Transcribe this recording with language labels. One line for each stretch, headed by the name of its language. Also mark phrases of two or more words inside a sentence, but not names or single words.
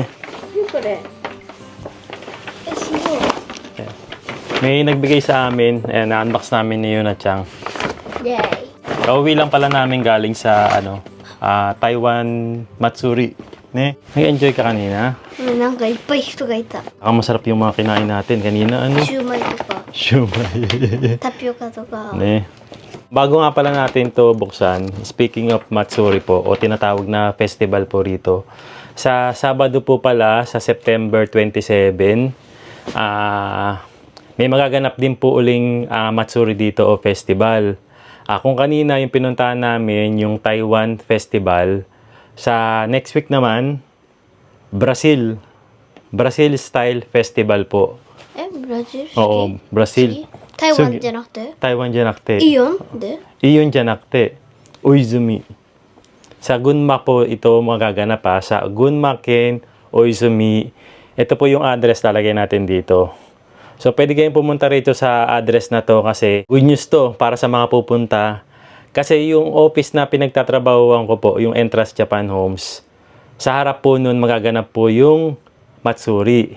Japanese: これ。すごい。
Filipino: may nagbigay sa amin. Ayan, na-unbox namin ni Yuna Chang. Yay. Kauwi lang pala namin galing sa Taiwan Matsuri. Ne? Nag-enjoy ka kanina?
Japanese: なんかいっぱい人がいた。
Filipino: Baka masarap yung mga kinain natin kanina. Ano?
Japanese: シューマイとか、
Filipino: Shumai.
Japanese: タピオカとか。 Ne?
Filipino: Bago nga pala natin to buksan,
English: speaking of
Filipino: Matsuri po, o tinatawag na festival po rito, sa Sabado po pala, sa September 27, may magaganap din po uling Matsuri dito o festival. Kung kanina yung pinuntahan namin, yung Taiwan Festival, sa
English: next week
Filipino: naman, Brazil Style Festival po.
Japanese: ブラジル式？
Filipino: Oo, Brazil.
Japanese: 台湾じゃなくて？ Taiwan じゃなくて。イオンで？ Iyonじゃなくて、Oizumi.
Filipino: Sa Gunma po ito magaganap pa. Sa Gunma Ken, Oizumi. Ito po yung address talagay natin dito. So, pwede kayong pumunta rito sa address na to kasi
English: good news
Filipino: to para sa mga pupunta. Kasi yung office na pinagtatrabahuan ko po, yung Entrance Japan Homes, sa harap po nun magaganap po yung Matsuri.